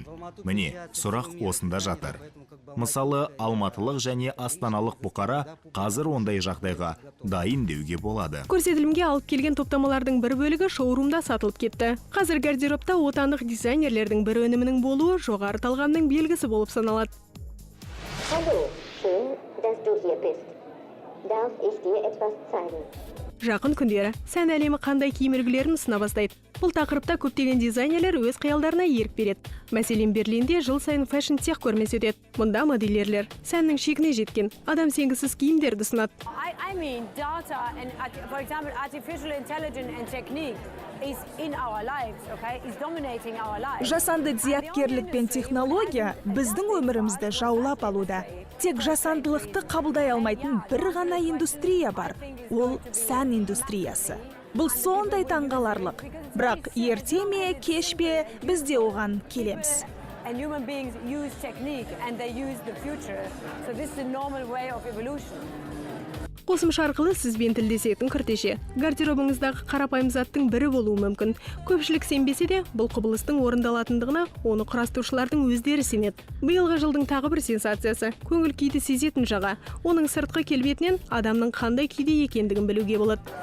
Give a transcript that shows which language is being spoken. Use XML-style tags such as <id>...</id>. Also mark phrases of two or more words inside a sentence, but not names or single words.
<kk>Міне, сұрақ осында жатыр. Мысалы, алматылық және астаналық бұқара қазір ондай жағдайға дайын деуге болады. Көрсетілімге алып келген топтамалардың бір бөлігі шоурумда сатылып кетті. Қазір гардеробта отандық дизайнерлердің бір өнімінің болуы жоғары талғамның белгісі болып саналады.</kk> <de>Hallo, schön, dass du hier bist. Darf ich dir etwas zeigen?</de> <kk>Жақын күндері сән әлемі қандай киім үлгілерін сына бастайды. Бұл тақырыпта көптеген дизайнерлер өз қиялдарына ерік береді. Мәселен, Берлинде жыл сайын</kk> <en>fashion tech</en> <kk>көрмесі өтеді. Мұнда модельерлер сәннің шегіне жеткен адам сенгісіз киімдерді ұсынады.</kk> <en>I mean, data and, for example, artificial intelligence and technique is in our lives, okay? Is dominating our lives.</en> <kk>Жасанды зияткерлік пен технология біздің өмірімізді жаулап алуда. Тек жасандылықты қабылдай алмайтын бір ғана индустрия бар. Ол сән индустриясы. Бұл сондай таңғаларлық. Бірақ ерте ме, кеш пе, біз де оған келеміз.</kk> <en>And human beings use technique and they use the future. So this is a normal way of evolution.</en> <kk>Қосымша арқылы сізбен тілдесетін күртеше. Гардеробыңыздағы қарапайым заттың бірі болуы мүмкін. Көпшілік сенбесе де, бұл құбылыстың орындалатындығына оны құрастырушылардың өздері сенеді. Биылғы жылдың тағы бір сенсациясы – көңіл күйді сезетін жаға. Оның сыртқы келбетінен адамның қандай күйде екендігін білуге болады.</kk>